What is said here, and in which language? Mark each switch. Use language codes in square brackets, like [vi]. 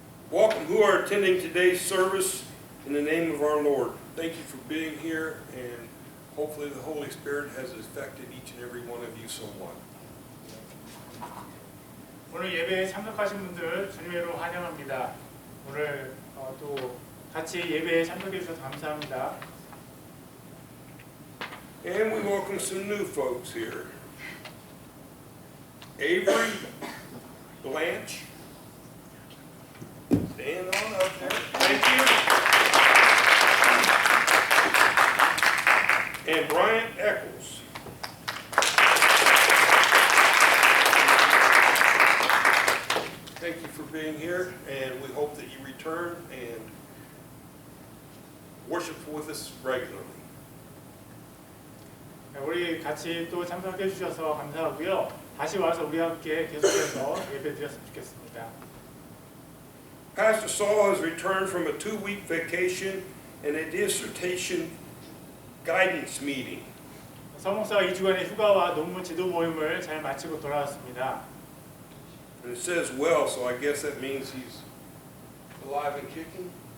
[en] Welcome who are attending today's service in the name of our Lord. Thank you for being here, and hopefully the Holy Spirit has affected each and every one of you somewhat. [ko] 오늘 예배에 참석하신 분들 주님으로 환영합니다. 오늘 또 같이 예배에 참석해 주셔서 감사합니다. [en] And we welcome some new folks here. Avery, Blanche, stand on up there. Thank you. And Brian Eccles. Thank you for being here, and we hope that you return and worship with us regularly. [ko] 우리 같이 또 참석해 주셔서 감사하고요. 다시 와서 우리 함께 계속해서 예배 드렸으면 좋겠습니다. [en] Pastor Saul has returned from a 2-week vacation and a dissertation guidance meeting. [ko] 서목사가 2주간의 휴가와 논문 지도 모임을 잘 마치고 돌아왔습니다. [en] And it says well, so I guess that means he's alive and kicking?